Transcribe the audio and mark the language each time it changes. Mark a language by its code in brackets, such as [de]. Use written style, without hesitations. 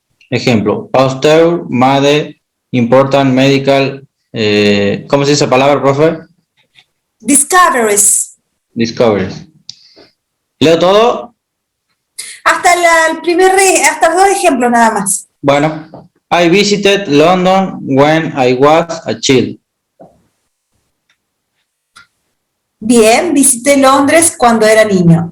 [es] Ejemplo, Pasteur, [en] Made, Important Medical, [es] ¿cómo se dice esa palabra, profe? [en] Discoveries. Discoveries. [es] ¿Leo todo? Hasta hasta los dos ejemplos nada más. Bueno, [en] I visited London when I was a child. [es] Bien, visité Londres cuando era niño.